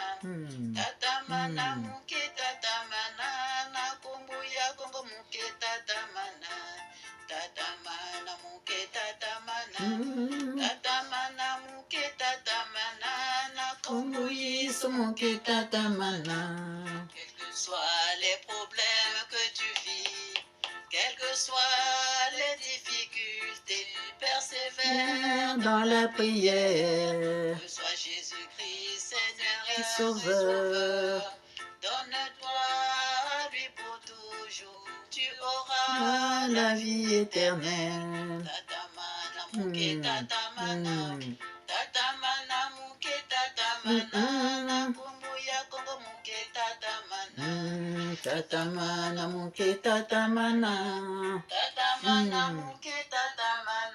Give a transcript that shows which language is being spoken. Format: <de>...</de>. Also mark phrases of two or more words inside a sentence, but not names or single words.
<kg>Tatamana muke tatamana. Na kumbu ya Kongo muke tatamana. Tatamana muke tatamana. Tatamana muke tatamana. Na kumbu yisu muke tatamana.</kg> <fr>Quels que soient les problèmes que tu vis, quelles que soient les difficultés, persévère dans la prière. Que soit Jésus-Christ, Seigneur Et et Sauveur. Donne-toi à lui pour toujours. Tu auras La vie éternelle.</fr> <kg>Tatamana muke tatamana. Tatamana muke tatamana. Kumbu ya Kongo muke tatamana. Tatamana muke tatamana. Tatamana muke tatamana.</kg>